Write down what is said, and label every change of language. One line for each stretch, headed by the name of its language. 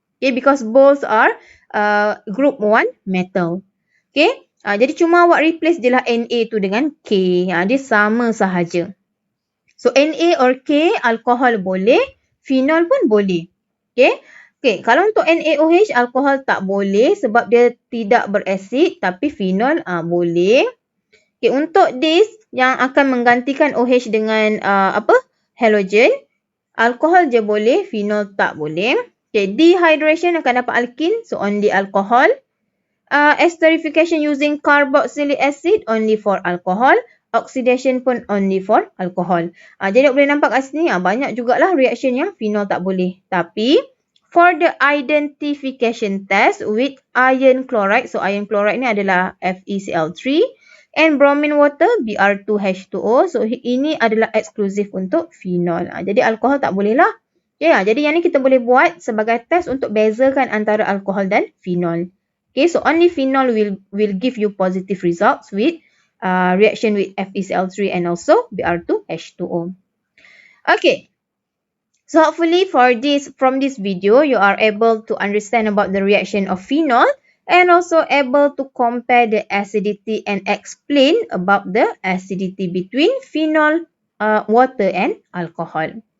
English: Okay, because both are group 1 metal.
Malay: Okay, jadi cuma awak replace je lah Na tu dengan K. Dia sama sahaja. So, Na or K, alkohol boleh, phenol pun boleh. Okay. Okay, kalau untuk NaOH, alkohol tak boleh sebab dia tidak berasid, tapi phenol boleh. Okay, untuk this yang akan menggantikan OH dengan halogen, alkohol je boleh, phenol tak boleh.
English: Okay, dehydration
Malay: akan dapat alkin,
English: so only alcohol. Esterification using carboxylic acid, only for alcohol.
Malay: Oxidation pun
English: only for alcohol.
Malay: Jadi boleh nampak kat sini, banyak jugalah reaction yang phenol tak boleh.
English: Tapi, for the identification test with iron chloride, so iron chloride
Malay: ni adalah
English: FeCl3 and bromine water Br2H2O.
Malay: So ini adalah eksklusif untuk phenol. Jadi alkohol tak boleh lah. Okay, jadi yang ni kita boleh buat sebagai test untuk bezakan antara alkohol dan phenol.
English: Okay, so only phenol will give you positive results with reaction with FeCl3 and also Br2H2O. Okay. So hopefully from this video, you are able to understand about the reaction of phenol and also able to compare the acidity and explain about the acidity between phenol, water and alcohol.